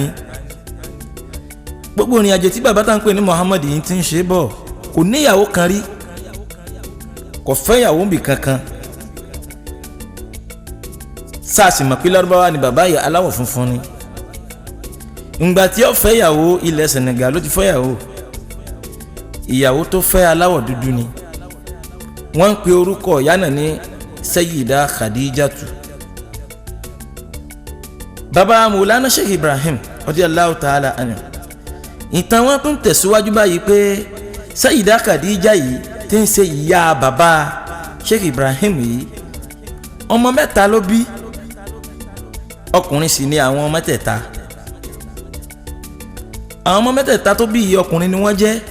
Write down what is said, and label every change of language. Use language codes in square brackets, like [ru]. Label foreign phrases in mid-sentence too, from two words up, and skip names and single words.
[yo] Gbogbo ìrìn àjò tí bàbá tá ń pè ní Muhammad yìí ti ń ṣe bọ̀ kò níyàwó kan rí, kò fẹ́yàwó bì kankan. Sáàsì mọ̀ pé Lárúbáwá ni bàbá yìí aláwọ̀ funfun ni. Ìgbà tí ó fẹ́yàwó ilẹ̀ Senegal ló ti fẹ́yàwó. Ìyàwó tó fẹ́ aláwọ̀ dúdú ni. Wọ́n ń pe orúkọ ìyá náà ní Sayyida Khadijatu. Bàbá Maulana Sheikh Ibrahim [ar] رضي الله تعالى عنه. [yo] Ìtàn wọn tún tẹ̀síwájú báyìí pé Sayyida Khadija yìí tí ń ṣe ìyá bàbá Sheikh Ibrahim yìí ọmọ mẹ́ta ló bí, ọkùnrin sì ni àwọn mẹ́tẹ̀ẹ̀ta. Àwọn ọmọ mẹ́tẹ̀ẹ̀ta tó bí ọkùnrin ni wọ́n jẹ́.